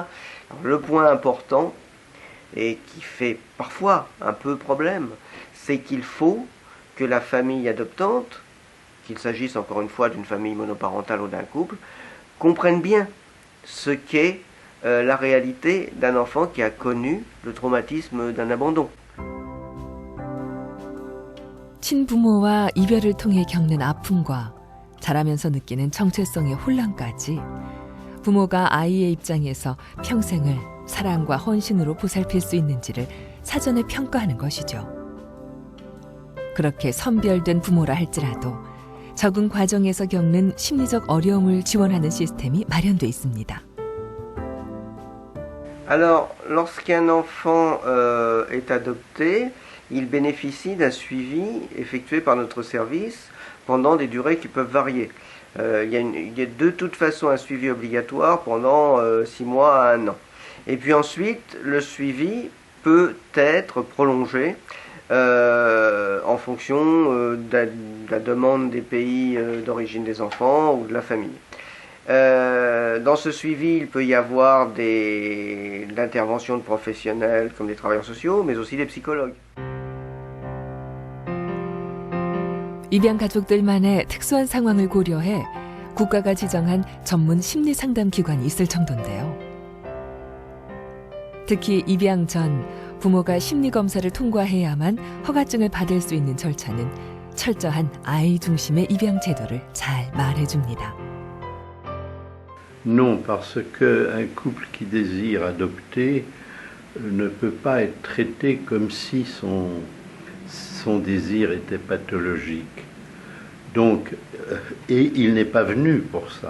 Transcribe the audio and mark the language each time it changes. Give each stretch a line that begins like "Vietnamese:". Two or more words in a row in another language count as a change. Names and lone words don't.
French: Alors, le point important, et qui fait parfois un peu problème, c'est qu'il faut que la famille adoptante, qu'il s'agisse encore une fois d'une famille monoparentale ou d'un couple, comprenne bien ce qu'est la réalité d'un enfant qui a connu le traumatisme d'un abandon.
Korean: 친부모와 이별을 통해 겪는 아픔과 자라면서 느끼는 정체성의 혼란까지 부모가 아이의 입장에서 평생을 사랑과 헌신으로 보살필 수 있는지를 사전에 평가하는 것이죠. 그렇게 선별된 부모라 할지라도 적응 과정에서 겪는 심리적 어려움을 지원하는 시스템이 마련돼 있습니다.
French: Alors, lorsqu'un enfant est adopté, il bénéficie d'un suivi effectué par notre service pendant des durées qui peuvent varier. Il y a de toute façon un suivi obligatoire pendant 6 mois à 1 an. Et puis ensuite, le suivi peut être prolongé en fonction de la demande des pays d'origine des enfants ou de la famille. Dans ce suivi, il peut y avoir l'intervention de professionnels comme des travailleurs sociaux, mais aussi des psychologues.
Korean: 입양 가족들만의 특수한 상황을 고려해 국가가 지정한 전문 심리 상담 기관이 있을 정도인데요. 특히 입양 전 부모가 심리 검사를 통과해야만 허가증을 받을 수 있는 절차는 철저한 아이 중심의 입양 제도를 잘 말해줍니다.
French: Non, parce qu'un couple qui désire adopter ne peut pas être traité comme si son désir était pathologique. Donc, et il n'est pas venu pour ça.